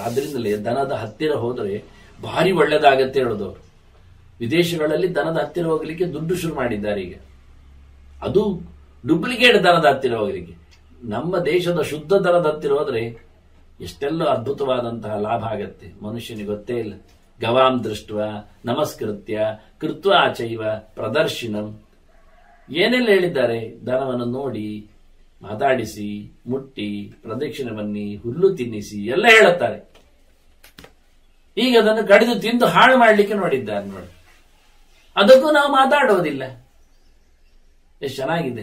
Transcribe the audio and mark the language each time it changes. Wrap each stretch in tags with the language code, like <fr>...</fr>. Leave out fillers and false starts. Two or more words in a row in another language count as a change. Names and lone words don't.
<kn>ಆದ್ರಿಂದಲೇ ದನದ ಹತ್ತಿರ ಹೋದರೆ ಭಾರಿ ಒಳ್ಳೇದಾಗತ್ತೆ ಹೇಳೋದವರು. ವಿದೇಶಗಳಲ್ಲಿ ದನದ ಹತ್ತಿರ ಹೋಗ್ಲಿಕ್ಕೆ ದುಡ್ಡು ಶುರು ಮಾಡಿದ್ದಾರೆ ಈಗ, ಅದು ಡೂಪ್ಲಿಕೇಟ್ ದನದ ಹತ್ತಿರ ಹೋಗ್ಲಿಕ್ಕೆ. ನಮ್ಮ ದೇಶದ ಶುದ್ಧ ದನದ ಹತ್ತಿರ ಹೋದ್ರೆ ಎಷ್ಟೆಲ್ಲ ಅದ್ಭುತವಾದಂತಹ ಲಾಭ ಆಗತ್ತೆ, ಮನುಷ್ಯನಿಗೆ ಗೊತ್ತೇ ಇಲ್ಲ.</kn> <sa>ಗವಾಂ ದೃಷ್ಟ ನಮಸ್ಕೃತ್ಯ ಕೃತ್ವಾ ಚೈವ ಪ್ರದರ್ಶಿನಂ,</sa> <kn>ಏನೆಲ್ಲ ಹೇಳಿದ್ದಾರೆ. ದನವನ್ನು ನೋಡಿ, ಮಾತಾಡಿಸಿ, ಮುಟ್ಟಿ, ಪ್ರದಕ್ಷಿಣೆ ಬನ್ನಿ, ಹುಲ್ಲು ತಿನ್ನಿಸಿ ಎಲ್ಲ ಹೇಳುತ್ತಾರೆ. ಈಗ ಅದನ್ನು ಕಡಿದು ತಿಂದು ಹಾಳು ಮಾಡಲಿಕ್ಕೆ ನೋಡಿದ್ದಾರೆ ನೋಡಿ. ಅದಕ್ಕೂ ನಾವು ಮಾತಾಡೋದಿಲ್ಲ. ಎಷ್ಟು ಚೆನ್ನಾಗಿದೆ.</kn>